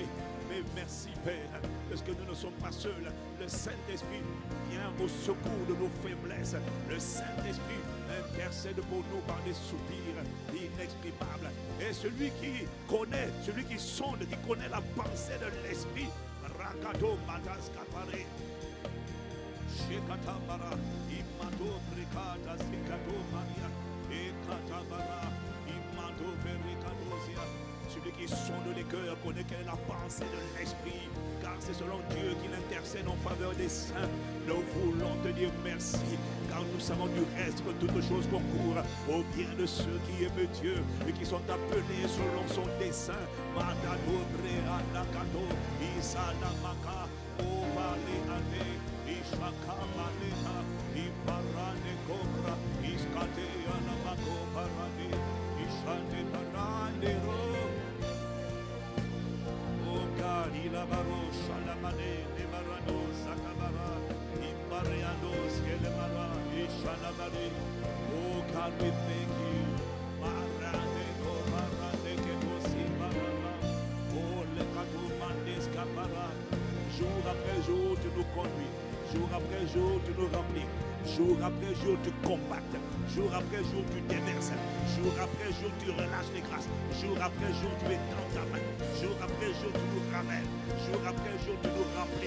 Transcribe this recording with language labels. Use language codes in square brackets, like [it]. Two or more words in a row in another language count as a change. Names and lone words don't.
[fr] Mais merci Père, parce que nous ne sommes pas seuls. Le Saint-Esprit vient au secours de nos faiblesses. Le Saint-Esprit intercède pour nous par des soupirs inexprimables. Et celui qui connaît, celui qui sonde, qui connaît la pensée de l'Esprit, Rakato Mataskapare, Shekatabara, Imato Brikata, Sikato Maria, Ekatabara, Imato Verikadosia. Celui qui sonde les cœurs connaît quelle est la pensée de l'Esprit, car c'est selon Dieu qu'il intercède en faveur des saints. Nous voulons te dire merci, car nous savons du reste que toutes choses concourent au bien de ceux qui aiment Dieu et qui sont appelés selon son dessein. Matado brea nakato, isalamaka, obale ane, ishaka maleta, iparane cobra, iskate anamako parane, ishante parane ro. [en] Oh God, ilabaro shalamane, nemarano sakabara, impareanos kelemara, ishalamare. Oh God, we thank you. Marane komarane kemosi marana. Oh le kato mandes kapara. [fr] Jour après jour, tu nous conduis. Jour après jour, tu nous remplis. Jour après jour, tu compactes. Jour après jour, tu déverses. Jour après jour, tu relâches les grâces. Jour après jour, tu étends ta main. Jour après jour, tu nous ramènes. Jour après jour, tu nous remplis.